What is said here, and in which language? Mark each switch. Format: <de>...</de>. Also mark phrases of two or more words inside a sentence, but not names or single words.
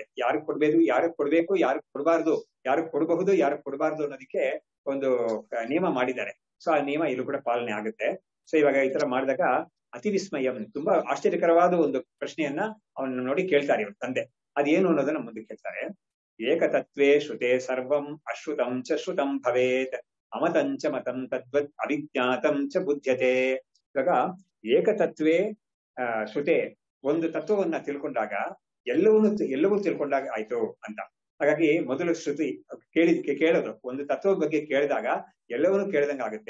<kn>ಯಾರಿಗೆ ಕೊಡ್ಬೇಕು, ಯಾರಿಗೆ ಕೊಡಬಾರ್ದು, ಯಾರಿಗೆ ಕೊಡಬಹುದು, ಯಾರಿಗೆ ಕೊಡಬಾರ್ದು ಅನ್ನೋದಕ್ಕೆ ಒಂದು ನಿಯಮ ಮಾಡಿದ್ದಾರೆ. ಸೊ ಆ ನಿಯಮ ಇಲ್ಲೂ ಕೂಡ ಪಾಲನೆ ಆಗುತ್ತೆ. ಸೊ ಇವಾಗ ಈ ತರ ಮಾಡಿದಾಗ</kn> <sa>ಅತಿ ವಿಸ್ಮಯಂ,</sa> <kn>ತುಂಬಾ ಆಶ್ಚರ್ಯಕರವಾದ ಒಂದು ಪ್ರಶ್ನೆಯನ್ನ ಅವನನ್ನು ನೋಡಿ ಕೇಳ್ತಾರೆ ಇವ್ರ ತಂದೆ. ಅದೇನು ಅನ್ನೋದನ್ನ ಮುಂದೆ ಕೇಳ್ತಾರೆ.</kn> <sa>ಏಕತತ್ವೇ ಶ್ರುತೆ ಸರ್ವಂ ಅಶ್ರುತಂ ಚ ಶ್ರುತಂ ಭವೇತ್ ಅಮತಂಚ ಮತಂ ತದ್ವತ್ ಅವಿಜ್ಞಾತಂ ಚ ಬುಧ್ಯತೆ.</sa> <kn>ಇವಾಗ</kn> <sa>ಏಕತತ್ವೇ ಶ್ರುತೆ,</sa> <kn>ಒಂದು ತತ್ವವನ್ನ ತಿಳ್ಕೊಂಡಾಗ ಎಲ್ಲವೂ ತಿಳ್ಕೊಂಡಾಗ ಆಯ್ತು ಅಂತ. ಹಾಗಾಗಿ ಮೊದಲು ಶ್ರುತಿ ಕೇಳೋದು, ಒಂದು ತತ್ವದ ಬಗ್ಗೆ ಕೇಳಿದಾಗ ಎಲ್ಲವನ್ನೂ ಕೇಳಿದಂಗ ಆಗುತ್ತೆ.</kn>